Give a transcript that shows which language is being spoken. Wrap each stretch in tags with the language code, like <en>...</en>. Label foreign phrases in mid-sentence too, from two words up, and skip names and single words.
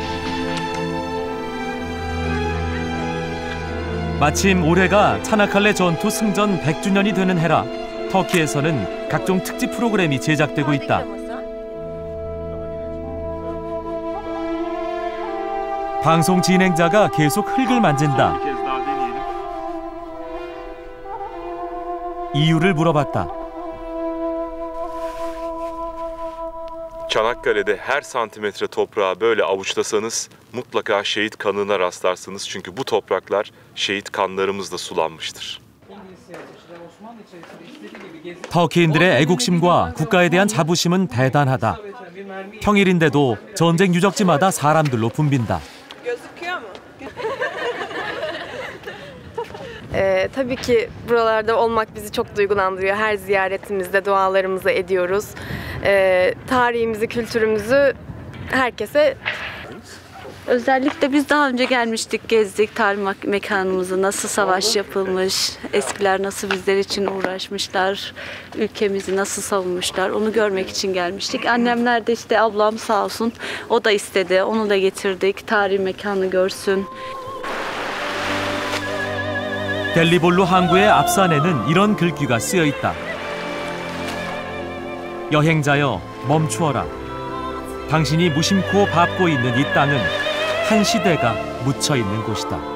<ko>마침 올해가 차나칼레 전투 승전 100주년이 되는 해라 터키에서는 각종 특집 프로그램이 제작되고 있다. 방송 진행자가 계속 흙을 만진다. 이유를 물어봤다.</ko> <tr>Çanakkale'de her santimetre toprağı böyle avuçlasanız mutlaka şehit kanına rastlarsınız. Çünkü bu topraklar şehit kanlarımızla sulanmıştır.</tr> <ko>터키인들의 애국심과 국가에 대한 자부심은 대단하다. 평일인데도 전쟁 유적지마다 사람들로 붐빈다.</ko> <tr>Tabii ki buralarda olmak bizi çok duygulandırıyor. Her ziyaretimizde dualarımızı ediyoruz. Tarihimizi, kültürümüzü herkese... Özellikle biz daha önce gelmiştik, gezdik tarih mekanımızı, nasıl savaş yapılmış, eskiler nasıl bizler için uğraşmışlar, ülkemizi nasıl savunmuşlar, onu görmek için gelmiştik. Annemler de işte ablam sağ olsun, o da istedi, onu da getirdik, tarih mekanı görsün.</tr> <ko>갤리볼루 항구의 앞산에는 이런 글귀가 쓰여 있다. 여행자여 멈추어라. 당신이 무심코 밟고 있는 이 땅은 한 시대가 묻혀 있는 곳이다.</ko>